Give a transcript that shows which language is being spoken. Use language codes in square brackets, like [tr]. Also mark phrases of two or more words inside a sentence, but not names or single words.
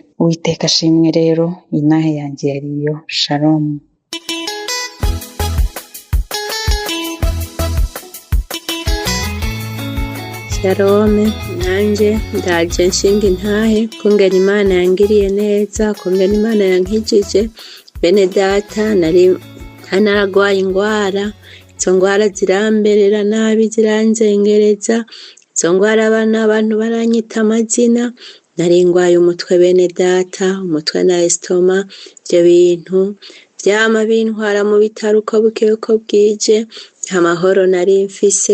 [rn] Uwiteka ashimwe rero. Intahe yanjye yariyo. Shalom. Shalom, nanjye ndaje nshinga intahe kungena Imana yangiriye neza, kungena Imana yankijije. Bene data naragwaye ingwara, izo ngwara ziramberera nabi, ziranzengereza. Izo ngwara abantu baranyita amazina. Nari ngwaye umutwe bene data, umutwe na estoma. Ibyo bintu byama bintwara mu bitaro uko bukeye uko bwije, nta mahoro nari mfise.